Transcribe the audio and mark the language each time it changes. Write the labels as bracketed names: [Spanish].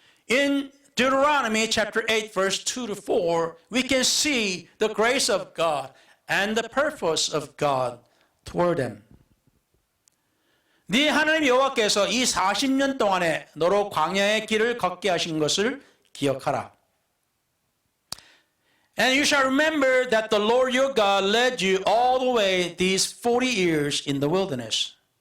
[English] In Deuteronomy chapter 8 verse 2 to 4, we can see the grace of God and the purpose of God toward them. [Korean] 네 하나님 여호와께서 이 40년 동안에 너로 광야의 길을 걷게 하신 것을 기억하라. [English] And you shall remember that the Lord your God led you all the way these 40 years in the wilderness.